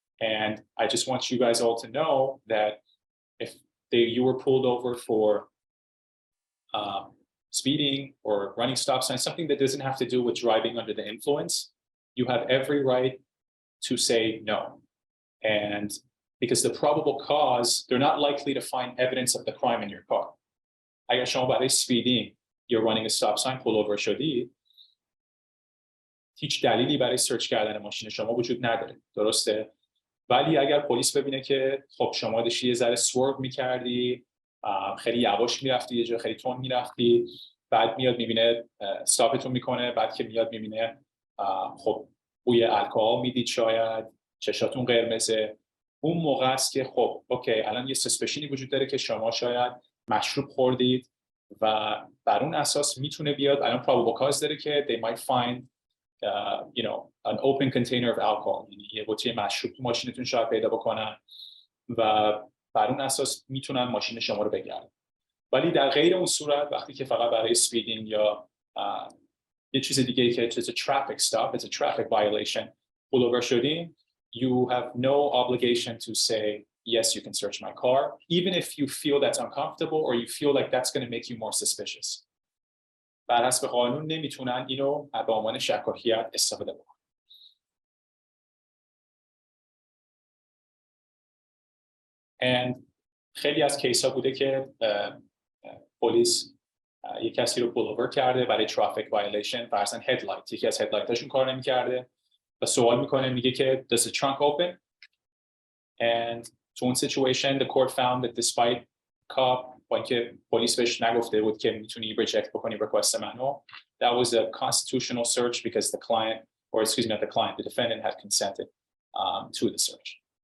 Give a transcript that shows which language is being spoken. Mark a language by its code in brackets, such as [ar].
[en] And I just want you guys all to know that if you were pulled over for speeding or running stop signs, something that doesn't have to do with driving under the influence, you have every right to say no. And because the probable cause, they're not likely to find evidence of the crime in your car. [fa] اگر شما برای [en] speeding you're running a stop sign pull over [fa] شدی، هیچ دلیلی برای سرچ کردن ماشین شما وجود نداره، درسته؟ ولی اگر پلیس ببینه که خب شما داشتی یه ذره سورو می‌کردی، خیلی یواش می‌رفتی، یه جا خیلی تند می‌رفتی، بعد میاد می‌بینه استاپتون می‌کنه، بعد که میاد می‌بینه خب بوی الکل میدید، شاید چشاتون قرمزه، اون موقع است که خب اوکی الان یه سسپشنی وجود داره که شما شاید مشروب خوردید و بر اون اساس میتونه بیاد، الان probable cause داره که [en] they might find you know an open container of alcohol، [fa] یعنی یه بطری مشروب تو ماشینتون شاید پیدا بکنن و بر اون اساس میتونن ماشین شما رو بگیرن. ولی در غیر اون صورت وقتی که فقط برای speeding یا یه چیز دیگه که [en] it's a traffic stop, it's a traffic violation pull over [fa] شدین، [en] you have no obligation to say yes you can search my car even if you feel that's uncomfortable or you feel like that's going to make you more suspicious. [fa] بر حسب قانون نمیتونن اینو به عنوان شکاکیت استفاده بکنن. and خیلی از کیس ها بوده که پلیس یک کسی رو pull over کرده برای traffic violation، فرضاً headlight، یکی از headlightاشون کار نمی‌کرده و سوال میکنه میگه که [en] does the trunk open and [fa] تو اون [en] situation the court found that despite cop [fa] با اینکه پلیس بهش نگفته بود که میتونی reject بکنی request منو، [en] that was a constitutional search because the client, or excuse me not the client, the defendant had consented to the search.